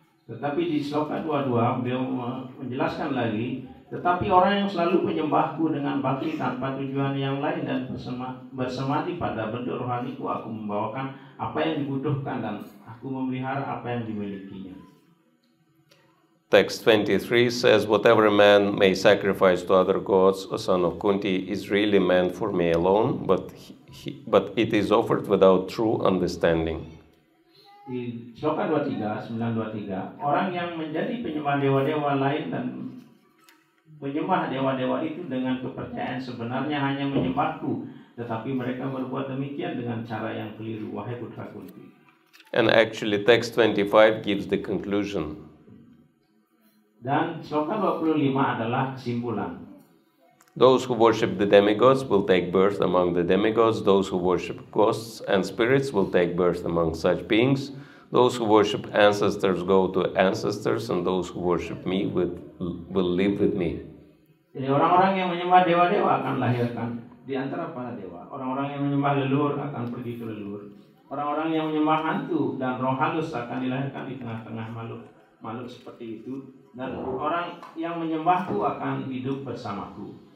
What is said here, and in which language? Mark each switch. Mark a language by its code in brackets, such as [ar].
[id] Tetapi di sloka 22 beliau menjelaskan lagi, tetapi orang yang selalu menyembahku dengan bakti tanpa tujuan yang lain dan bersemadi pada bentuk rohaniku, aku membawakan apa yang dibutuhkan dan aku memelihara apa yang dimilikinya. [en] Text 23 says, "Whatever man may sacrifice to other gods, a son of Kunti, is really meant for me alone, but it is offered without true understanding." [id] Di sloka 923, orang yang menjadi penyembah dewa-dewa lain dan penyembah dewa-dewa itu dengan kepercayaan sebenarnya hanya menyembahku, tetapi mereka berbuat demikian dengan cara yang keliru, wahai putra Kunti. [en] And actually text 25 gives the conclusion. [id] Dan sloka 25 adalah kesimpulan. [en] Those who worship the demigods will take birth among the demigods. Those who worship ghosts and spirits will take birth among such beings. Those who worship ancestors go to ancestors, and those who worship me will live with me. [id] Jadi orang-orang yang menyembah dewa-dewa akan lahirkan di antara para dewa. Orang-orang yang menyembah leluhur akan pergi ke leluhur. Orang-orang yang menyembah hantu dan roh halus akan dilahirkan di tengah-tengah makhluk seperti itu. Dan orang yang menyembahku akan hidup bersamaku.